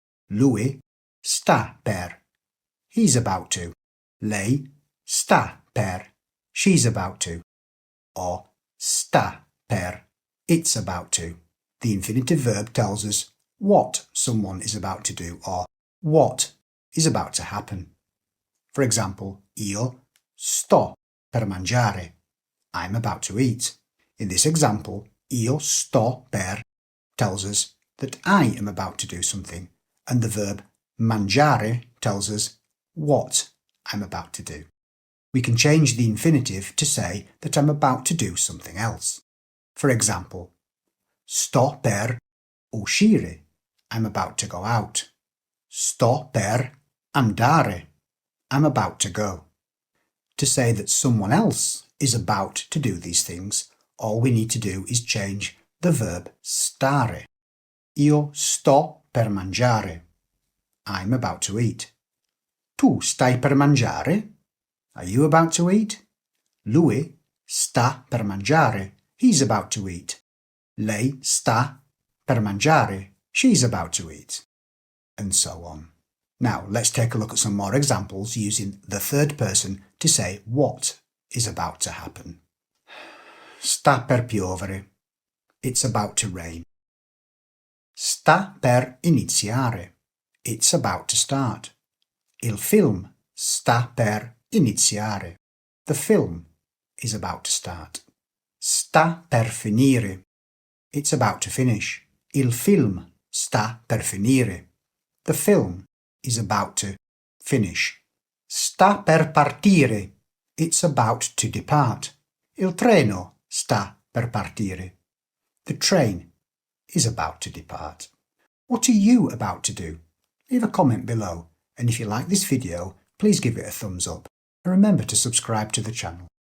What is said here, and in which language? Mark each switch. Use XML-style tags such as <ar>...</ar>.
<it>Lui sta per.</it> <en>He's about to.</en> <it>Lei sta per.</it> <en>She's about to.</en> <it>Or sta per.</it> <en>It's about to. The infinitive verb tells us what someone is about to do or what is about to happen. For example,</en> <it>io sto per mangiare.</it> <en>I'm about to eat. In this example,</en> <it>io sto per</it> <en>tells us that I am about to do something, and the verb mangiare tells us what I'm about to do. We can change the infinitive to say that I'm about to do something else. For example,</en> <it>sto per uscire.</it> <en>I'm about to go out.</en> <it>Sto per andare.</it> <en>I'm about to go. To say that someone else is about to do these things, all we need to do is change the verb stare.</en> <it>Io sto per mangiare.</it> <en>I'm about to eat.</en> <it>Tu stai per mangiare?</it> <en>Are you about to eat?</en> <it>Lui sta per mangiare.</it> <en>He's about to eat.</en> <it>Lei sta per mangiare.</it> <en>She's about to eat. And so on. Now, let's take a look at some more examples using the third person to say what is about to happen.</en> <it>Sta per piovere.</it> <en>It's about to rain.</en> <it>Sta per iniziare.</it> <en>It's about to start.</en> <it>Il film sta per iniziare.</it> <en>The film is about to start.</en> <it>Sta per finire.</it> <en>It's about to finish.</en> <it>Il film sta per finire.</it> <en>The film is about to finish.</en> <it>Sta per partire.</it> <en>It's about to depart.</en> <it>Il treno sta per partire.</it> <en>The train is about to depart. What are you about to do? Leave a comment below, and if you like this video, please give it a thumbs up, and remember to subscribe to the channel.</en>